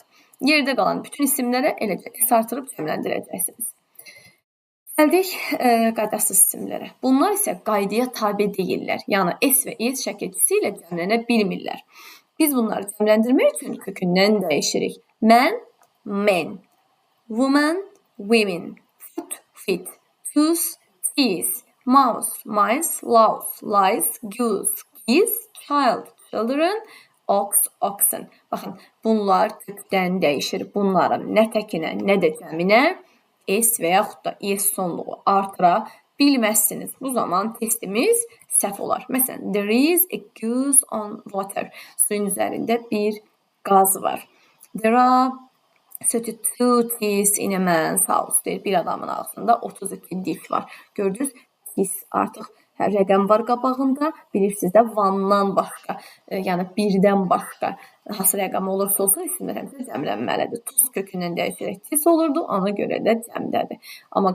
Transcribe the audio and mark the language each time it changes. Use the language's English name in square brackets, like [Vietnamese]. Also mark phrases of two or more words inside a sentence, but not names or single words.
[Azerbaijani] Yerdə qalan bütün isimlərə eləcə S artırıb cəmləndirəcəksiniz. Gəldik qaydasız isimlərə. Bunlar isə qaydaya tabe deyirlər. Yəni S və ES şəkilçisi ilə cəmlənə bilmirlər. Biz bunları cəmləndirmək üçün kökündən dəyişirik. [English] Mən, men. Woman, women. Foot, feet. Tooth, teeth. Mouse, mice. Louse, lice. Goose, geese. Child, children. Ox, oxen. [Azerbaijani] Baxın, bunlar kökdən dəyişir. Bunların nə təkinə, nə də cəminə S və yaxud da ES sonluğu artıra bilməzsiniz. Bu zaman testimiz səhv olar. Məsələn, [English] there is a goose on water. [Azerbaijani] Suyun üzərində bir qaz var. [English] There are 32 teeth in a man's house. [Azerbaijani] Deyir, bir adamın ağzında 32 diş var. Gördünüz, diş artıq rəqəm var qabağında. Bilirsiniz də, vandan başqa, yəni birdən başqa hansı rəqəm olursa olsun, isimlər həmsə cəmlənməlidir. Tuz kökündən dəyişərək tis olurdu, ona görə də cəmdədir.